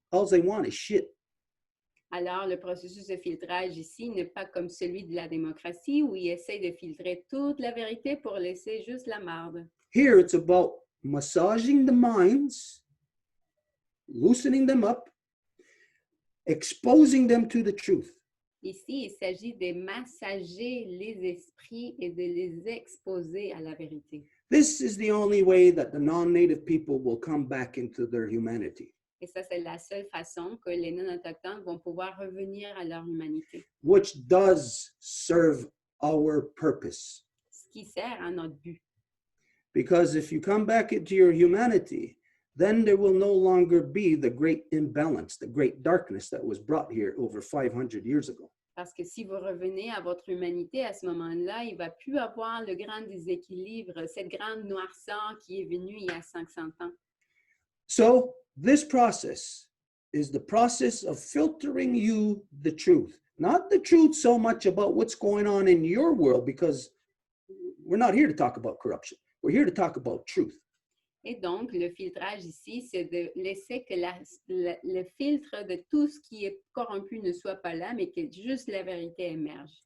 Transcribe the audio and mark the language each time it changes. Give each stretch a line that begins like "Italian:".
English: All they want is shit.
French: Alors, le processus de filtrage ici n'est pas comme celui de la démocratie où ils essaient de filtrer toute la vérité pour laisser juste la marde.
English: Here it's about massaging the minds, loosening them up, exposing them to the truth.
French: Ici, il s'agit de massager les esprits et de les exposer à la vérité.
English: This is the only way that the non-native people will come back into their humanity.
French: Et ça, c'est la seule façon que les non-autochtones vont pouvoir revenir à leur humanité.
English: Which does serve our purpose.
French: Ce qui sert à notre but.
English: Because if you come back into your humanity, then there will no longer be the great imbalance, the great darkness that was brought here over 500 years ago.
French: Parce que si vous revenez à votre humanité, à ce moment-là, il ne va plus avoir le grand déséquilibre, cette grande noirceur qui est venue il y a 500 ans.
English: So this process is the process of filtering you the truth. Not the truth so much about what's going on in your world, because we're not here to talk about corruption. We're here to talk about truth.
French: Et donc, le filtrage ici, c'est de laisser que le filtre de tout ce qui est corrompu ne soit pas là, mais que juste la vérité émerge.